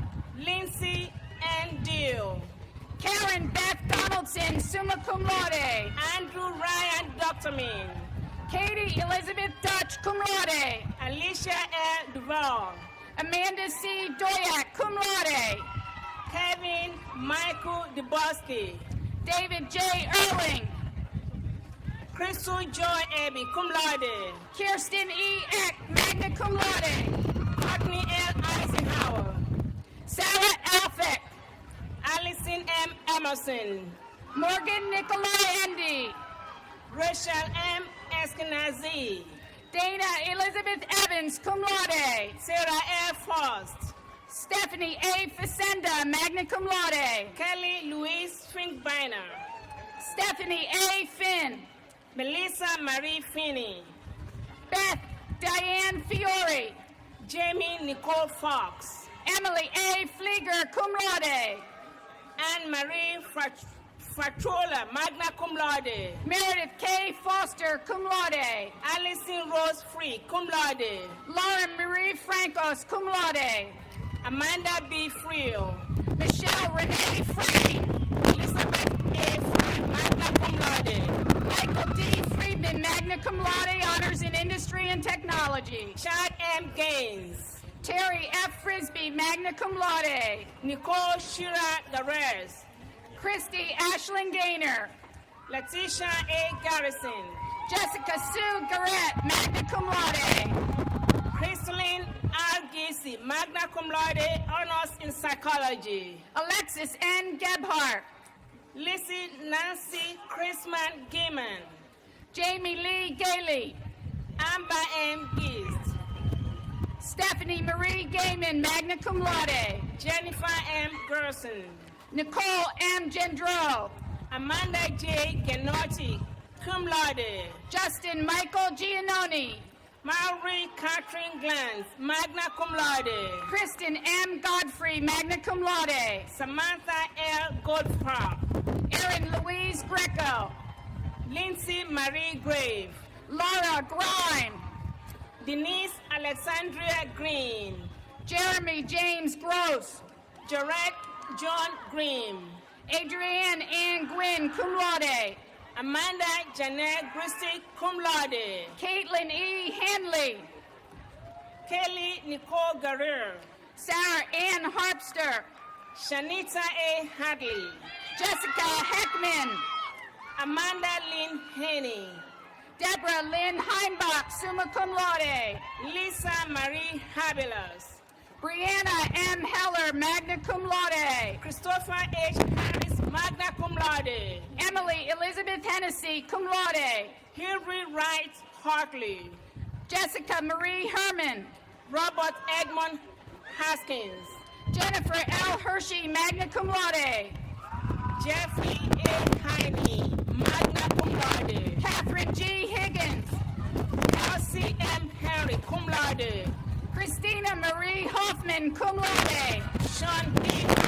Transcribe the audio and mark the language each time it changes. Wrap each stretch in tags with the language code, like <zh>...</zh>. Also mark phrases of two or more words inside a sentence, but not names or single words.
<en>Lindsay N. Deal, Karen Beth Donaldson,</en> <la>summa cum laude,</la> <en>Andrew Ryan Doctorman, Katie Elizabeth Dutch,</en> <la>cum laude,</la> <en>Alicia L. Duval, Amanda C. Doyak,</en> <la>cum laude,</la> <en>Kevin Michael DeBoski, David J. Erling, Crystal Joy Abbey,</en> <la>cum laude,</la> <en>Kirsten E. Eck,</en> <la>magna cum laude,</la> <en>Courtney L. Eisenhower, Sarah Alfick, Allison M. Emerson, Morgan Nikolai Endy, Rachel M. Eskenazi, Dana Elizabeth Evans,</en> <la>cum laude,</la> <en>Sarah L. Frost, Stephanie A. Facenda,</en> <la>magna cum laude,</la> <en>Kelly Louise Finkbeiner, Stephanie A. Finn, Melissa Marie Finney, Beth Diane Fiore, Jamie Nicole Fox, Emily A. Flieger,</en> <la>cum laude,</la> <en>Anne Marie Fatrola,</en> <la>magna cum laude,</la> <en>Meredith K. Foster,</en> <la>cum laude,</la> <en>Alison Rose Free,</en> <la>cum laude,</la> <en>Lauren Marie Francos,</en> <la>cum laude,</la> <en>Amanda B. Friel, Michelle Renee Free, Elizabeth A. Free,</en> <la>magna cum laude,</la> <en>Michael D. Friedman,</en> <la>magna cum laude,</la> <en>honors in industry and technology, Chad M. Gaines, Terry F. Frisbee,</en> <la>magna cum laude,</la> <en>Nicole Shira Garez, Christy Ashling Gaynor, Letitia A. Garrison, Jessica Sue Garrett,</en> <la>magna cum laude,</la> <en>Crystalline R. Gacy,</en> <la>magna cum laude,</la> <en>honors in psychology, Alexis N. Gebhardt, Lizzie Nancy Chrisman Gaiman, Jamie Lee Gailey, Amber M. Geist, Stephanie Marie Gaiman,</en> <la>magna cum laude,</la> <en>Jennifer M. Gerson, Nicole M. Gendreau, Amanda J. Genotti,</en> <la>cum laude,</la> <en>Justin Michael Giannoni, Marie Catherine Glantz,</en> <la>magna cum laude,</la> <en>Kristen M. Godfrey,</en> <la>magna cum laude,</la> <en>Samantha L. Goldfrapp, Erin Louise Greco, Lindsay Marie Grave, Laura Grime, Denise Alexandria Green, Jeremy James Gross, Jarrett John Green, Adrienne Ann Gwynn,</en> <la>cum laude,</la> <en>Amanda Janet Christie,</en> <la>cum laude,</la> <en>Caitlin E. Hanley, Kelly Nicole Guerrero, Sarah Ann Harpster, Shanita A. Hadley, Jessica Heckman, Amanda Lynn Haney, Deborah Lynn Heimbach,</en> <la>summa cum laude,</la> <en>Lisa Marie Habelas, Brianna M. Heller,</en> <la>magna cum laude,</la> <en>Christopher H. Harris,</en> <la>magna cum laude,</la> <en>Emily Elizabeth Hennessy,</en> <la>cum laude,</la> <en>Hilary Wright Hartley, Jessica Marie Herman, Robert Edmund Haskins, Jennifer L. Hershey,</en> <la>magna cum laude,</la> <en>Jeffrey A. Heine,</en> <la>magna cum laude,</la> <en>Catherine G. Higgins, Elsie M. Harry,</en> <la>cum laude,</la> <en>Christina Marie Hoffman,</en> <la>cum laude,</la> <en>Sean P.</en>